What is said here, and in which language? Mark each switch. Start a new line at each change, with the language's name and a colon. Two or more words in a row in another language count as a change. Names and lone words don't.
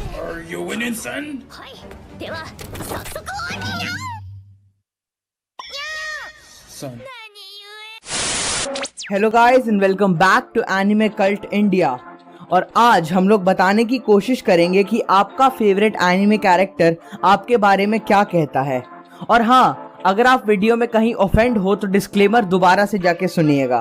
English: Are you winning, son?
Japanese: はい。では、早速お願い。
English: Son. Hello guys and welcome back to Anime Kult India.
Hindi: और आज हम लोग बताने की कोशिश करेंगे कि आपका
English: favorite anime character
Hindi: आपके बारे में क्या कहता है। और हाँ, अगर आप वीडियो में कहीं ऑफेंड हो तो डिस्क्लेमर दोबारा से जाके सुनिएगा।